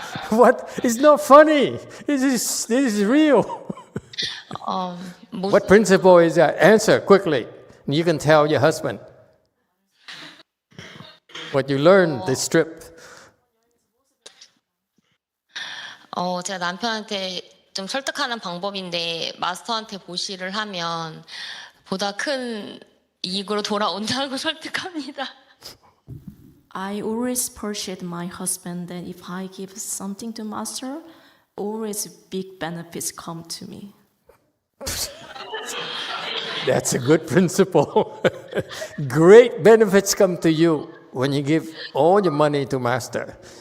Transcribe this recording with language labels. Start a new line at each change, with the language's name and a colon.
English: What? It's not funny. This is real. What principle is that? Answer quickly. You can tell your husband what you learned this trip.
Korean: 제가 남편한테 좀 설득하는 방법인데 마스터한테 보시를 하면 보다 큰 이익으로 돌아온다고 설득합니다.
English: I always persuade my husband that if I give something to master, always big benefits come to me. That's a good principle. Great benefits come to you when you give all your money to master.